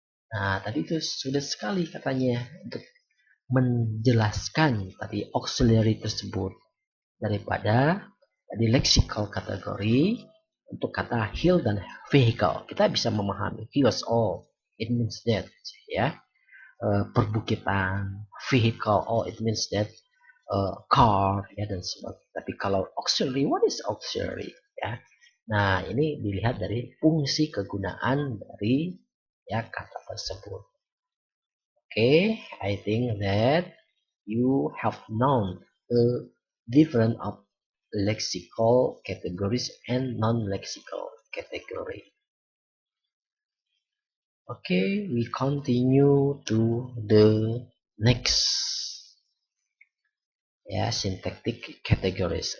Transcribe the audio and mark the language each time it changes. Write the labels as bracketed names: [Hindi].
[Indonesian] Nah, tadi itu sudah sekali katanya untuk menjelaskan tadi auxiliary tersebut daripada tadi lexical kategori. Untuk kata hill dan vehicle kita bisa memahami hills, [English] oh it means that, [Indonesian] ya, perbukitan, vehicle, [English] oh it means that car, [Indonesian] ya, dan sebagainya. Tapi kalau auxiliary, [English] what is auxiliary, [Indonesian] ya? Nah, ini dilihat dari fungsi kegunaan dari, ya, kata tersebut. [English] Okay, I think that you have known the difference of lexical categories and non-lexical category. Okay, we continue to the next, yeah, syntactic categories.